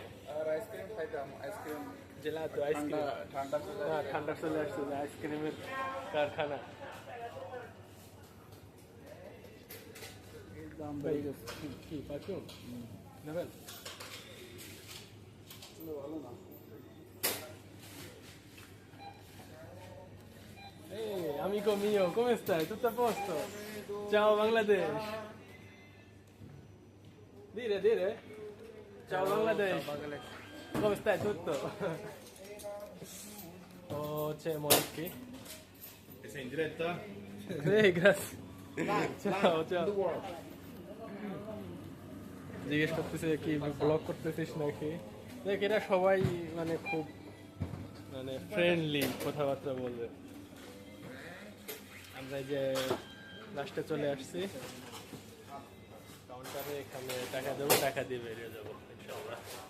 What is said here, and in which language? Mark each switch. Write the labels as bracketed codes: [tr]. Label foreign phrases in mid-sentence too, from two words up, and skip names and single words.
[bn] আর আইসক্রিম খাইতাম, আইসক্রিম জেলা তো আইসক্রিম ঠান্ডা ঠান্ডা চলে আসছে, আইসক্রিমের কারখানা। দাম বেড়ে গেছে। কি পারফিউম নেবেন? ভালো না। [it] Ehi, amico mio, come stai? Tutto a posto? Ciao Bangladesh. Dire. Ciao Bangladesh. Come stai? Tutto? Oh, c'è Moicchi. Sei in diretta? Grazie. Ciao. [bn] জিজ্ঞেস করতেছে কি ব্লগ করতেছিস নাকি? দেখ, এরা সবাই মানে খুব মানে ফ্রেন্ডলি কথাবার্তা বলবে। আমরা যে লাস্টে চলে আসছি কাউন্টারে, এখানে টাকা দেবো, টাকা দিয়ে বেরিয়ে যাবো [ar] إن شاء الله.